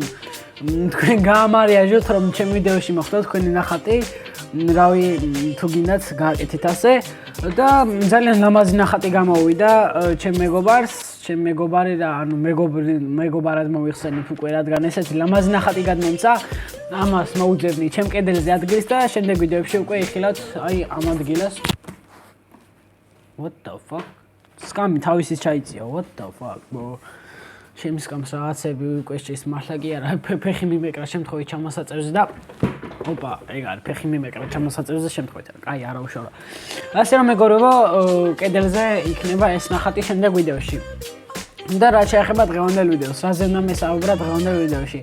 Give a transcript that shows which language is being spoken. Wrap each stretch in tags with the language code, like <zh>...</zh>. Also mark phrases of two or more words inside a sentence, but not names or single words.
<ka>თქვენ გაამარიაჟოთ რომ ჩემ ვიდეოში მოხდა თქვენი ნახატი რავი თუ გინდათ გააკეთეთ ასე და ძალიან ლამაზი ნახატი გამოვიდა ჩემ მეგობარი რა ანუ მეგობარად მოიხსენით უკვე რადგან ესეთი ლამაზი ნახატი გადმომცა ამას მოუძებნი ჩემ კედელზე ადგილს და შემდეგ ვიდეოებში უკვე იხილავთ აი ამ ადგილას</ka> <en>What the fuck?</en> <ka>Scam თავისის ჩაიწია.</ka> <en>What the fuck, bro?</en> <ka>ჩემს სკამს რაღაცები უკვე შეის მართლა კი არა. ფეხი მიმეკრა შემთხვევით ჩამოსაწერზე და ოპა, ეგ არის ფეხი მიმეკრა ჩამოსაწერზე შემთხვევით. კაი, არა უშორა. ასე რომ მეგობრებო, კედელზე იქნება ეს ნახატი შემდეგ ვიდეოში. და რა შეეხება დღევანდელ ვიდეოს, რაზე უნდა მესაუბრა დღევანდელ ვიდეოში.</ka>